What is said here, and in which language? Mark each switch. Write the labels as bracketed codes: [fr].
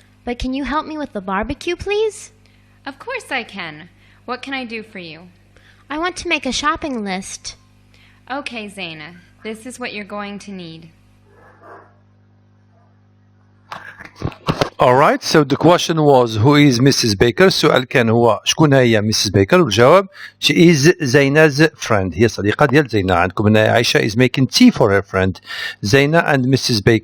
[en] But can you help me with the barbecue, please? Of course I can. What can I do for you? I want to make a shopping list. Okay, Zaina. This is what you're going to need. alright so the question was who is Mrs. [ar] Baker السؤال كان هو شكون هي Mrs. [en] Baker [ar] والجواب [en] she is Zaina's friend [ar] هي صديقة ديال زينة عندكم هنا [en] عائشة is making tea for her friend Zaina and Mrs.